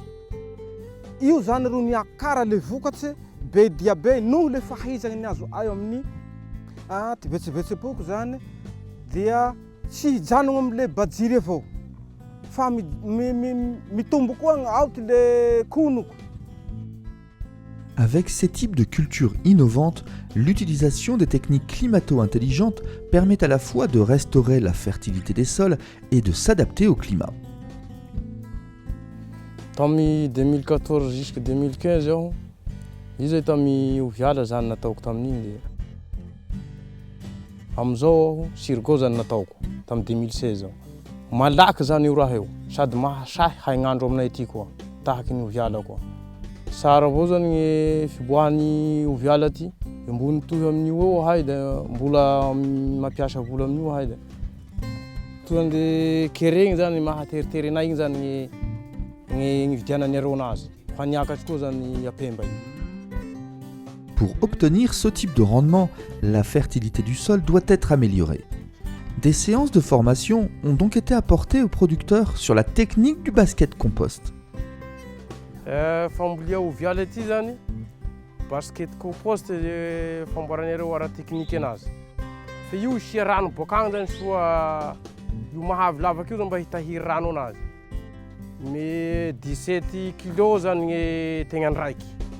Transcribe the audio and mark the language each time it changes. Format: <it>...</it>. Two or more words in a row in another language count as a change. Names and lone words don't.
<mg>Io zany ro niakara le vokatsy be dia be noho le fahizagny ny azo ayo amin'ny ty vetsevetsepoko zany dia tsy hijanogno am'le bajiry avao fa mitombo koa ao ty le konoko.</mg> <fr>Avec ces types de cultures innovantes, l'utilisation des techniques climato-intelligentes permet à la fois de restaurer la fertilité des sols et de s'adapter au climat.</fr> <mg>Tamin'ny 2014 jusqu'à 2015 iaho, io zay tamin'ny oviala zany nataoko tamin'igny le. Amizao aho sirgo zany nataoko tamin'ny 2016 aho. Malaky zany io raha io, sady mahasahy haignandro aminay ity koa, tahaky ny oviala koa. Sara avao zany gny fiboahan'ny oviala ty, ambony toy amin'io eo ahay da mbola mampiasa vola amin'io ahay da. Toy ande keregny zany mahateriterenay igny zany gny vidianany areo anazy. Fa niakatsy koa zany apemba io.</mg> <fr>Pour obtenir ce type de rendement, la fertilité du sol doit être améliorée. Des séances de formation ont donc été apportées aux producteurs sur la technique du</fr> <en>basket compost.</en> <mg>Fambolia oviala ty zany,</mg> <en>basket compost</en> <mg>famboaran'ireo ara-teknika anazy. Fa io isia rano bokagny zany soa io mahavy lavaky io zany mba hitahiry rano anazy. Me 17 kilo zany gny tegnany raiky.</mg>